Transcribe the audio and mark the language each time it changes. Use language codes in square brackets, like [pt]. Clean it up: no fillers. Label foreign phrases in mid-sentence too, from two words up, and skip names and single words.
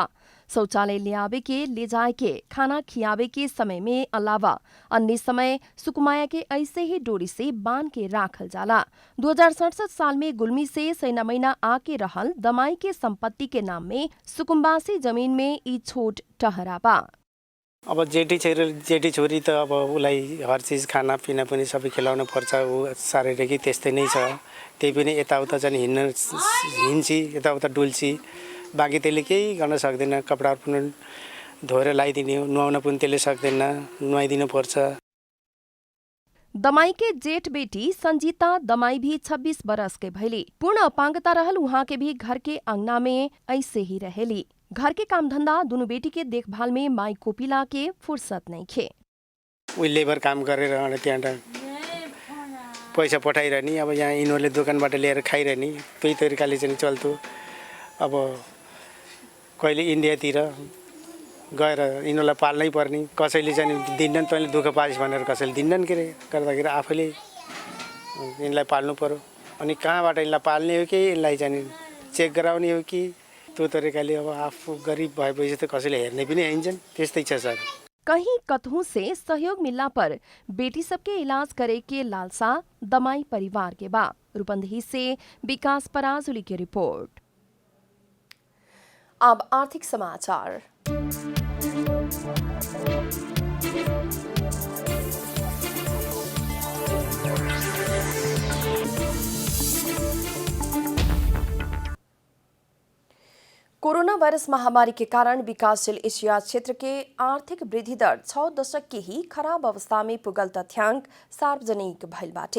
[bho] शौचालय ले आवे के, ले जाए के, खाना खियावे के समय में अलावा अन्य समय सुकुमाया के ऐसे ही डोरी से बांध के राखल जाला। 2067 साल में गुलमी से सैनामैना आके रहल दमाई के संपत्ति के नाम में सुकुम्बासी जमीन में ई छोट टहरा बा। [ne] अब जेठी छोरी त अब उसलाई हर चिज खानापिना पनि सबै खिलाउनु पर्छ। ऊ शारीरिक त्यस्तै नै छ। त्यही पनि यताउता चाहिँ हिँड्छी, यताउता डुल्छी। बाँकी त्यसले केही गर्न सक्दैन। कपडाहरू पनि धोएर लगाइदिने, नुहाउन पनि त्यसले सक्दैन, नुहाइदिनु पर्छ। [bho] दमाई के जेठ बेटी संजीता दमाई भी 26 बरस के भैली। पूर्ण अपांगता रहल उहाँ के भी घर के अंगना में ऐसे ही रहेली। घर के काम धंधा दोनों बेटी के देखभाल में माई कोपिला के फुर्सत नहीं खे। [ne] उही लेबर काम गरेर त्यहाँ पैसा पठाइरहने। अब यहाँ यिनीहरूले दोकानबाट ल्याएर खाइरहने। त्यही तरिकाले चाहिँ चल्थ्यो। अब कहिले इन्डियातिर गएर यिनीहरूलाई पाल्नै पर्ने। कसैले चाहिँ दिन्नन्, तैँले दुःख पाइस् भनेर कसैले दिन्नन् के अरे। गर्दाखेरि आफैले यिनलाई पाल्नु पर्यो। अनि कहाँबाट यिनलाई पाल्ने हो कि यिनलाई चाहिँ चेक गराउने हो कि त्यो तरिकाले अब आफू गरिब भएपछि त कसैले हेर्ने पनि आइन्छन्। त्यस्तै छ सर। [bho] कहीं कतहु से सहयोग मिलना पर बेटी सबके इलाज करे के लालसा दमाई परिवार के बा। रूपंदेही से विकास पराजुली की रिपोर्ट। अब आर्थिक समाचार। कोरोना वायरस महामारी के कारण विकासशील एशिया क्षेत्र के आर्थिक वृद्धि दर 6 दशक के ही खराब अवस्था में पुगल तथ्याङ्क सार्वजनिक भइल बाटे।